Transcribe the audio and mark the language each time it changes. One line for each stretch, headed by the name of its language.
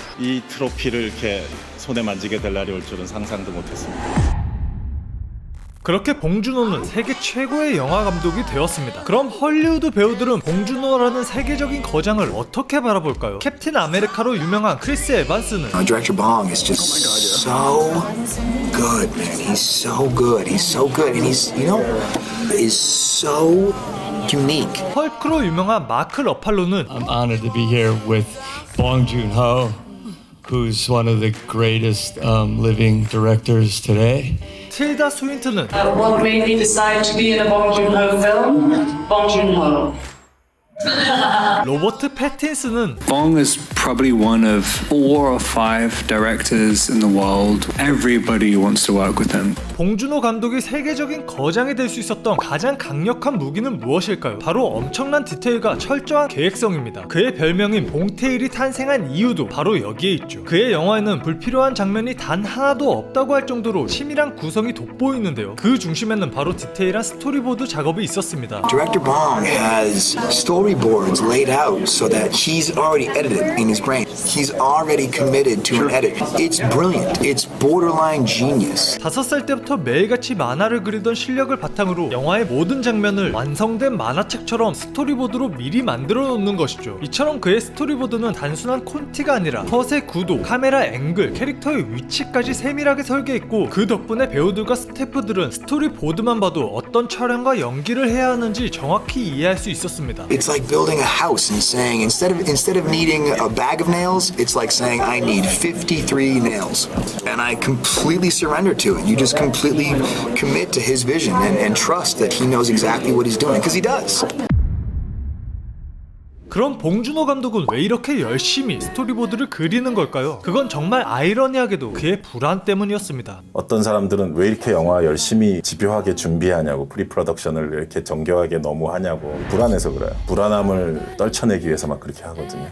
Korean: 이 트로피를 이렇게 손에 만지게 될 날이 올 줄은 상상도 못했습니다. 그렇게 봉준호는 세계 최고의 영화 감독이 되었습니다. 그럼 헐리우드 배우들은 봉준호라는 세계적인 거장을 어떻게 바라볼까요? 캡틴 아메리카로 유명한 크리스 에반스는
English: Director Bong is just so good, man. He's so good. He's so good, and he's, you know, is so unique.
Korean: 헐크로 유명한 마크 러팔로는
English: I'm honored to be here with Bong Joon-ho, who's one of the greatest living directors today.
Korean: 틸다 스윈튼은
English: What made me decide to be in a Bong Joon-ho film? Bong Joon-ho.
Korean: 로버트 패틴슨은
English: Bong is probably one of 4 or 5 directors in the world. Everybody wants to work with him.
Korean: 봉준호 감독이 세계적인 거장이 될 수 있었던 가장 강력한 무기는 무엇일까요? 바로 엄청난 디테일과 철저한 계획성입니다. 그의 별명인 봉테일이 탄생한 이유도 바로 여기에 있죠. 그의 영화에는 불필요한 장면이 단 하나도 없다고 할 정도로 치밀한 구성이 돋보이는데요. 그 중심에는 바로 디테일한 스토리보드 작업이 있었습니다.
English: Director Bong has storyboards laid out so that he's already edited in his brain. He's already committed to an edit. It's brilliant. It's borderline genius.
Korean: 5살 때부터 매일같이 만화를 그리던 실력을 바탕으로 영화의 모든 장면을 완성된 만화책처럼 스토리보드로 미리 만들어 놓는 것이죠. 이처럼 그의 스토리보드는 단순한 콘티가 아니라 컷의 구도, 카메라 앵글, 캐릭터의 위치까지 세밀하게 설계했고 그 덕분에 배우들과 스태프들은 스토리보드만 봐도 어떤 촬영과 연기를 해야 하는지 정확히 이해할 수 있었습니다.
English: It's like building a house and saying instead of needing a bag of nails, it's like saying I need 53 nails. And I completely surrender to it. You just completely commit to his vision and trust that he knows exactly what he's doing because he does.
Korean: 그럼 봉준호 감독은 왜 이렇게 열심히 스토리보드를 그리는 걸까요? 그건 정말 아이러니하게도 그의 불안 때문이었습니다. 어떤 사람들은 왜 이렇게 영화 열심히 집요하게 준비하냐고, 프리프로덕션을 이렇게 정교하게 너무 하냐고 불안해서 그래요. 불안함을 떨쳐내기 위해서 막 그렇게 하거든요.